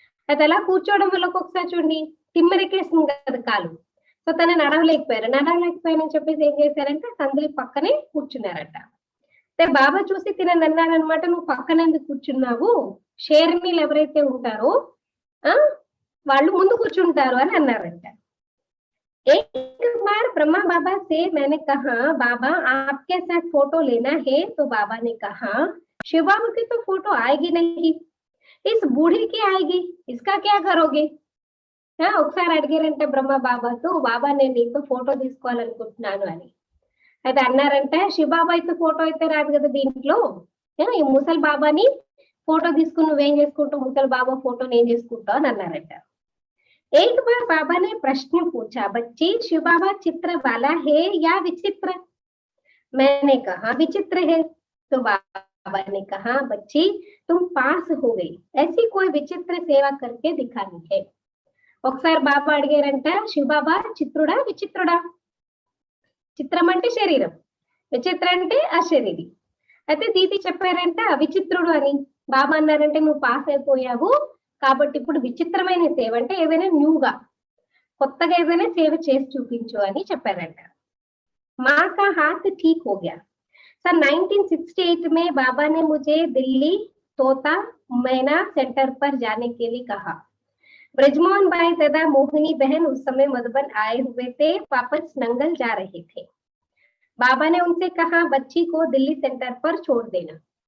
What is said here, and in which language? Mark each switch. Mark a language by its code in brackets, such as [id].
[te] అయితే అలా కూర్చోవడం వల్ల ఒక్కొక్కసారి చూడండి తిమ్మెరకేసింది కదా కాలు, సో తను నడవలేకపోయానని చెప్పేసి ఏం చేశారంటే సందలి పక్కనే కూర్చున్నారట. బాబా చూసి తినని అన్నారనమాట, నువ్వు పక్కన ఎందుకు కూర్చున్నావు, షేర్నీలు ఎవరైతే ఉంటారో వాళ్ళు ముందు కూర్చుంటారు అని అన్నారంట. [hi] एक बार ब्रह्मा बाबा से मैंने कहा, बाबा आपके साथ फोटो लेना है, तो बाबा ने कहा, शिव बाबा की तो फोटो आएगी नहीं, इस बूढ़ी की आएगी, इसका क्या करोगे। [te] ఒకసారి అడిగారంటే బ్రహ్మ బాబాతో, బాబా నేను నీతో ఫోటో తీసుకోవాలనుకుంటున్నాను అని. అయితే అన్నారంట, శివబాబా అయితే ఫోటో అయితే రాదు కదా దీంట్లో, ఈ ముసలి బాబాని ఫోటో తీసుకుని నువ్వేం చేసుకుంటావు, ముసలి బాబా ఫోటో నేను చేసుకుంటావు అని అన్నారంట. [hi] एक बार बाबा ने प्रश्न पूछा, बच्ची शिव बाबा चित्र वाला है या विचित्र। मैंने कहा विचित्र है। तो बाबा ने कहा, बच्ची तुम पास हो गई, ऐसी कोई विचित्र सेवा करके दिखानी है। [te] ఒకసారి బాబా అడిగారంట, శివబాబా చిత్రుడా విచిత్రుడా. చిత్రం అంటే శరీరం, విచిత్ర అంటే అశరీరి. అయితే దీది చెప్పారంట విచిత్రుడు అని. బాబా అన్నారంటే నువ్వు పాస్ అయిపోయావు కాబట్టి ఇప్పుడు విచిత్రమైన సేవ అంటే ఏదైనా న్యూగా కొత్తగా ఏదైనా సేవ చేసి చూపించు అని చెప్పారంట. [hi] माँ का हाथ ठीक हो गया। सन 1968 में बाबा ने मुझे दिल्ली तोता मैना सेंटर पर जाने के लिए कहा। ब्रजमोहन भाई तथा मोहिनी बहन उस समय मधुबन आए हुए थे, वापस नंगल जा रहे थे। बाबा ने उनसे कहा, बच्ची को दिल्ली सेंटर पर छोड़ देना।